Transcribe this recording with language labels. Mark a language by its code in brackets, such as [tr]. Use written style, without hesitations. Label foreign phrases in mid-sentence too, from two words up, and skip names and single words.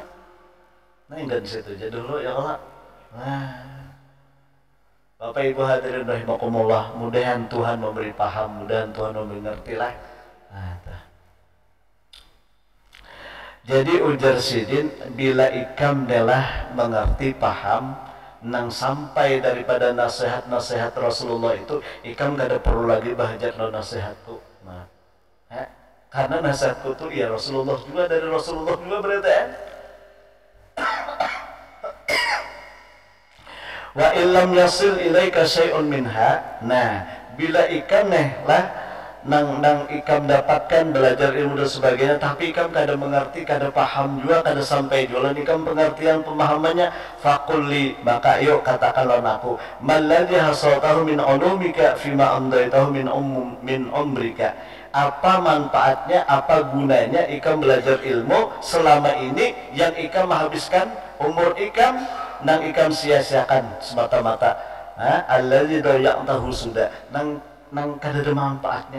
[bjn] Nah indah di situ aja dulu [ar] ya Allah. [bjn] Nah, Bapak Ibu hadirin rahimakumullah, mudahan Tuhan memberi paham, mudahan Tuhan memberi ngerti lah. Nah, jadi ujar sidin bila ikam telah mengerti paham nang sampai daripada nasihat-nasihat Rasulullah itu, ikam gak ada perlu lagi bahajat no nasihatku. Nah, karena nasihatku tuh ya Rasulullah juga, dari Rasulullah juga berarti [ar] وإلا لم يصل إليك شيء منها. [bjn] Nah, bila ikam lah nang ikam dapatkan belajar ilmu dan sebagainya, tapi ikam kada mengerti, kada paham juga, kada sampai jualan ikam pengertian pemahamannya, fakulli, maka yuk katakanlah aku, [ar] ما الذي حصلته من علومك فيما أمضيته من عمرك. [bjn] Apa manfaatnya, apa gunanya ikam belajar ilmu selama ini yang ikam menghabiskan umur ikam nang ikam sia-siakan semata-mata. [ar] الذي ضيعته [bjn] sudah nang kada ada manfaatnya.